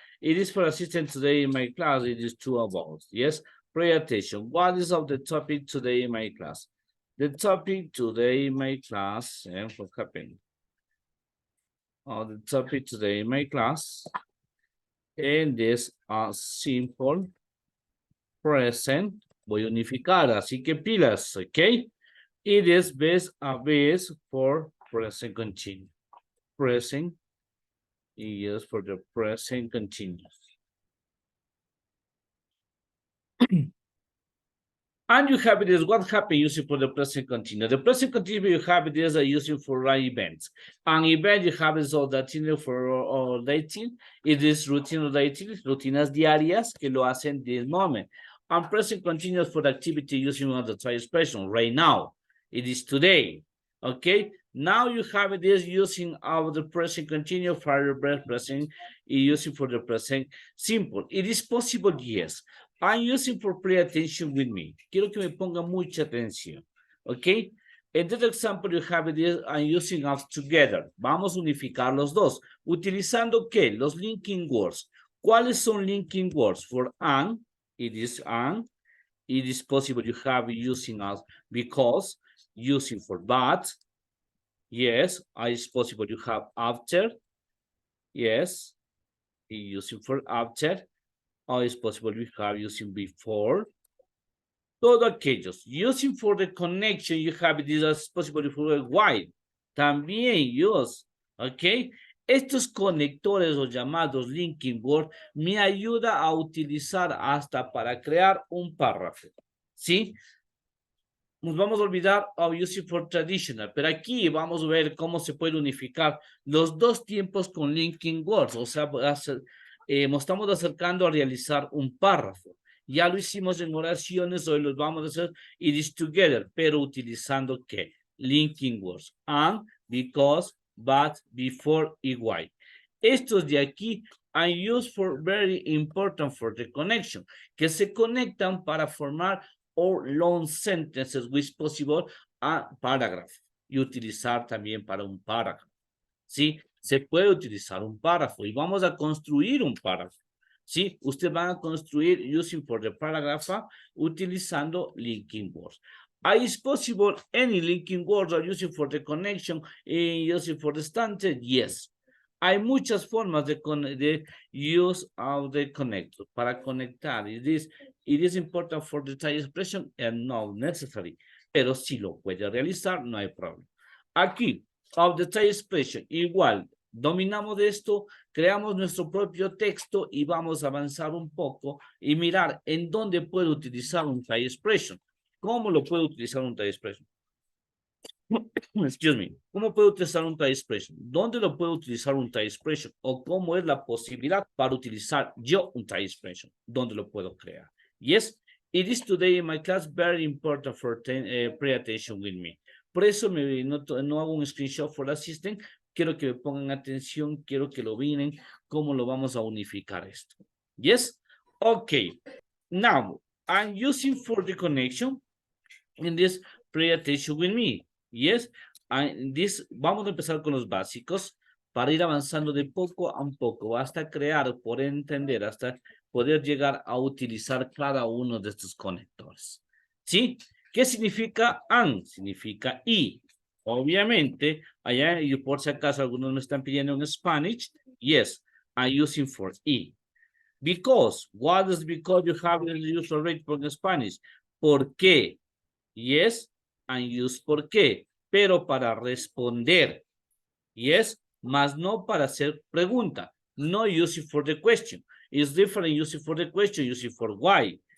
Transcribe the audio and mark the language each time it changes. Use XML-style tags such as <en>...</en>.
<en>It is for assistant today in my class. It is two about. Yes. Pay attention. What is of the topic today in my class? The topic today in my class, and what happened? The topic today in my class, and this simple present.</en> <es>Voy a unificar, así que pilas, ¿ok?</es> <en>It is vis a vis for present continuous. Present is for the present continuous. And you have this, what happened using for the present continuous? The present continuous you have this using for right events. An event you have is all that for dating. It is routine relating,</en> <es>rutinas diarias que lo hacen</es> <en>this moment. And present continuous for the activity using one of the try expression right now. It is today. Okay. Now you have this using of the present continuous for the present using for the present simple. It is possible, yes. I'm using for pay attention with me.</en> <es>Quiero que me ponga mucha atención.</es> <en>Okay. In that example, you have this, I'm using us together.</en> <es>Vamos a unificar los dos. Utilizando ¿qué? Los linking words. ¿Cuáles son linking words?</es> <en>For and, it is and. It is possible you have using us because, using for but. Yes, it's possible you have after. Yes, using for after. Or it's possible we have using before.</en> <es>Todos aquellos.</es> <en>Using for the connection, you have this as possible for while.</en> <es>También use. ¿Ok? Estos conectores o llamados linking word me ayuda a utilizar hasta para crear un párrafo. ¿Sí? Nos vamos a olvidar</es> <en>of using for traditional,</en> <es>pero aquí vamos a ver cómo se puede unificar los dos tiempos con linking words. O sea, nos estamos acercando a realizar un párrafo. Ya lo hicimos en oraciones, hoy los vamos a hacer</es> <en>it is together,</en> <es>pero utilizando ¿qué?</es> <en>Linking words. And, because, but, before y why.</en> <es>Estos de aquí</es> <en>are used for very important for the connection,</en> <es>que se conectan para formar</es> <en>or long sentences which possible a paragraph</en> <es>y utilizar también para un párrafo. ¿Sí? Se puede utilizar un párrafo y vamos a construir un párrafo. ¿Sí? Ustedes van a construir</es> <en>using for the paragraph</en> <es>utilizando linking words.</es> <en>Is possible any linking words are using for the connection and using for the standard? Yes.</en> <es>Hay muchas formas de</es> <en>use of the connector</en> <es>para conectar.</es> <en>It is important for the type expression and not necessary.</en> <es>Pero si lo puede realizar, no hay problema. Aquí,</es> <en>of the type expression,</en> <es>igual, dominamos de esto, creamos nuestro propio texto y vamos a avanzar un poco y mirar en dónde puedo utilizar un type expression. ¿Cómo lo puedo utilizar un type expression?</es> <en>Excuse me.</en> <es>¿Cómo puedo utilizar un type expression? ¿Dónde lo puedo utilizar un type expression? ¿O cómo es la posibilidad para utilizar yo un type expression? ¿Dónde lo puedo crear?</es> <en>Yes, it is today in my class very important for pay attention with me.</en> <es>Por eso no hago un screenshot</es> <en>for assistant.</en> <es>Quiero que me pongan atención. Quiero que lo miren. ¿Cómo lo vamos a unificar esto?</es> <en>Yes? Okay. Now, I'm using for the connection. In this, pay attention with me.</en> <es>Yes, vamos a empezar con los básicos para ir avanzando de poco a un poco hasta crear, por entender, hasta poder llegar a utilizar cada uno de estos conectores. ¿Sí? ¿Qué significa and? Significa y. Obviamente, allá, y por si acaso algunos me están pidiendo en Spanish,</es> <en>yes, I'm using for</en> <es>y.</es> <en>Because, what is because you have the use already for Spanish?</en> <es>¿Por qué?</es> <en>Yes, and use</en> <es>por qué, pero para responder. Yes, más no para hacer pregunta.</es> <en>No use it for the question. It's different use it for the question, use it for why.</en>